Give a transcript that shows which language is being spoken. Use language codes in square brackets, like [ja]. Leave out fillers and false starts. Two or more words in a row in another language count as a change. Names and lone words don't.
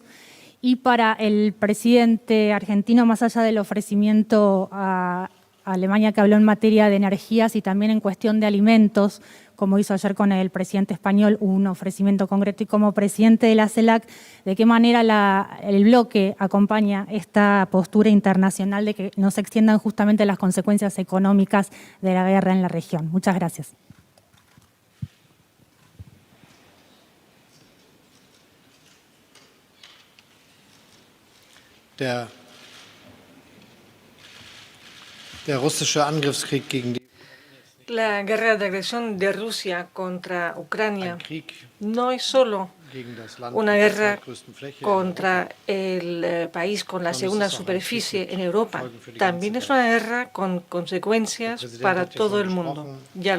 [es] Y para el presidente argentino, más allá del ofrecimiento a Alemania que habló en materia de energías y también en cuestión de alimentos, como hizo ayer con el presidente español, un ofrecimiento concreto, y como presidente de la CELAC, ¿de qué manera el bloque acompaña esta postura internacional de que no se extiendan justamente las consecuencias económicas de la guerra en la región? Muchas gracias. [de] Der russische Angriffskrieg gegen die [es] La guerra de agresión de Rusia contra Ucrania no es solo una guerra contra el país con la segunda superficie en Europa. También es una guerra con consecuencias para todo el mundo.